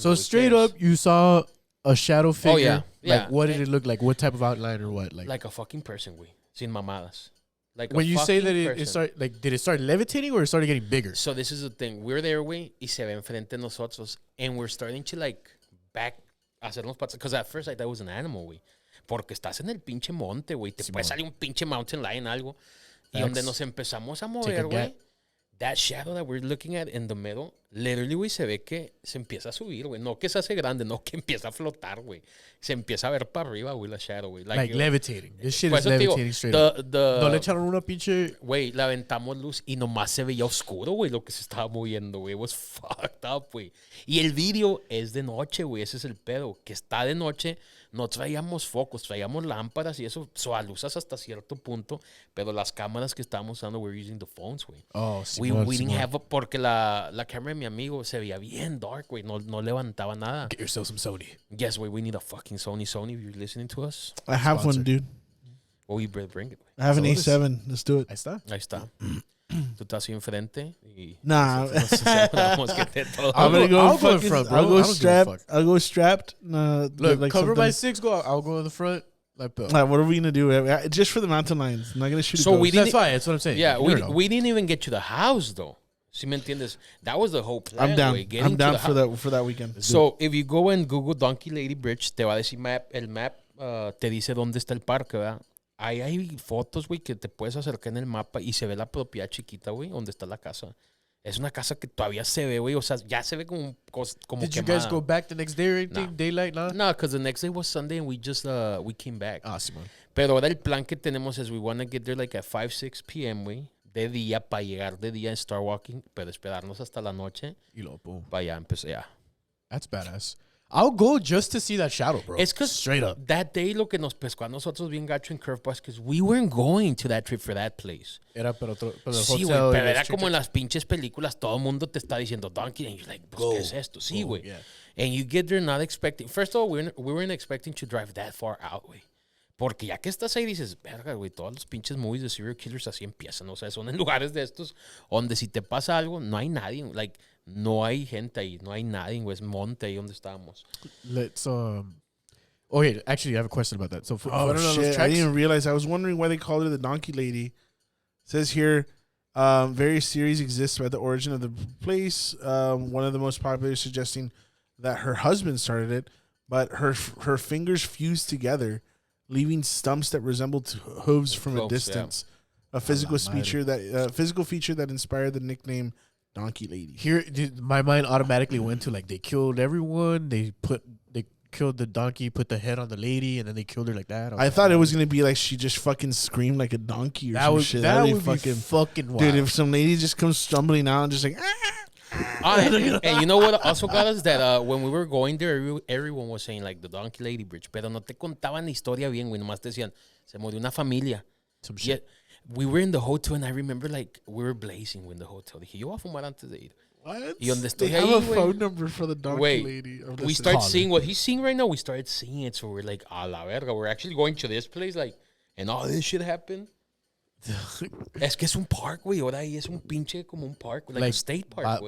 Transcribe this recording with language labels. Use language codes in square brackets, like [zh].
[en] So straight up, you saw a shadow figure. Oh, yeah. Like, what did it look like? What type of outline or what? Like a fucking person, güey. [es] Sin mamadas. [en] Like when you say that it started, like, did it start levitating or it started getting bigger? So this is the thing. We're there, güey, [es] y se ve enfrente de nosotros, [en] and we're starting to, like, back, [es] hacernos patas. [en] Because at first I thought it was an animal, güey. [es] Porque estás en el pinche monte, güey. Te puede salir un pinche mountain lion, algo. Y donde nos empezamos a mover, güey, [en] that shadow that we're looking at in the middle, [es] literally, güey, se ve que se empieza a subir, güey. No que se hace grande, no que empieza a flotar, güey. Se empieza a ver para arriba, güey, la shadow, güey. [en] Like levitating. This shit is levitating straight up. [es] No le echaron una pinche... Güey, le aventamos luz y nomás se veía oscuro, güey, lo que se estaba moviendo, güey. [en] It was fucked up, güey. [es] Y el video es de noche, güey. Ese es el pedo. Que está de noche... No traíamos focos, traíamos lámparas y eso, alusas hasta cierto punto, pero las cámaras que estábamos usando, [en] we're using the phones, [es] güey. [en] Oh, we didn't have [es] porque la cámara de mi amigo se veía bien dark, güey, no levantaba nada. [en] Get yourself some Sony. Yes, güey, we need a fucking Sony, if you're listening to us. I have one, dude. Well, we better bring it. I have an A7. Let's do it. [es] Ahí está. Tú estás ahí enfrente y... [en] Nah. I'll go strapped. Look, like cover my 6, I'll go in the front. What are we going to do? Just for the mountain lions. I'm not going to shoot a ghost. That's fine. That's what I'm saying. Yeah, we didn't even get to the house, though. ¿Sí me entiendes? That was the whole plan. I'm down. I'm down for that weekend. So, if you go and Google Donkey Lady Bridge, [es] te va a decir el map te dice dónde está el parque, ¿verdad? Ahí hay fotos, güey, que te puedes acercar en el mapa y se ve la propiedad chiquita, güey, donde está la casa. Es una casa que todavía se ve, güey. O sea, ya se ve como [en] Did you guys go back the next day or anything? Daylight, nada? No, because the next day was Sunday and we came back. [es] Ah, Simón. Pero ahora el plan que tenemos es [en] we want to get there like at 5, 6 p.m., güey. [es] De día, para llegar de día [en] and start walking, [es] pero esperarnos hasta la noche. Y luego, boom. Para allá empezar, ya. [en] That's badass. I'll go just to see that shadow, bro. It's because straight up. That day [es] lo que nos pescó a nosotros bien gacho en Curve Bus, [en] because we weren't going to that trip for that place. [es] Era pero sí, güey, pero era como en las pinches películas, todo el mundo te está diciendo Donkey, [en] and you're like, [es] pues, ¿qué es esto? Sí, güey. Yeah. [en] And you get there not expecting, first of all, we weren't expecting to drive that far out, güey. [es] Porque ya que estás ahí dices, verga, güey, todos los pinches movies de serial killers así empiezan. O sea, son en lugares de estos donde si te pasa algo, no hay nadie. Like, no hay gente ahí, no hay nadie, güey. Es monte ahí donde estábamos. [en] Let's, okay, actually, I have a question about that. So, shit, I didn't realize. I was wondering why they called her the Donkey Lady. It says here, various theories exist about the origin of the place. One of the most popular suggesting that her husband started it, but her fingers fused together, leaving stumps that resembled hooves from a distance. Yeah. A physical feature that inspired the nickname Donkey Lady. Here, my mind automatically went to, like, they killed everyone. They killed the donkey, put the head on the lady, and then they killed her like that. I thought it was gonna be like she just fucking screamed like a donkey or some shit. That would be fucking wild. Dude, if some lady just comes stumbling out and just like, And you know what also got us? That when we were going there, everyone was saying, like, the Donkey Lady Bridge. [es] Pero no te contaban la historia bien, güey. Nomás te decían, se murió una familia. [en] Some shit. We were in the hotel, and I remember, like, we were blazing in the hotel. [es] Dije, yo voy a fumar antes de ir. [en] What? [es] Y donde estoy [en] They have [es] ahí, [en] a [es] güey. [en] phone number for the Donkey Lady. We start seeing what he's seeing right now. We started seeing it, so we're like, a la verga. We're actually going to this place, like, and all this shit happened. [es] Es que es un park, güey. Ahora ahí es un pinche como un park, [en] like a state park, [es] güey.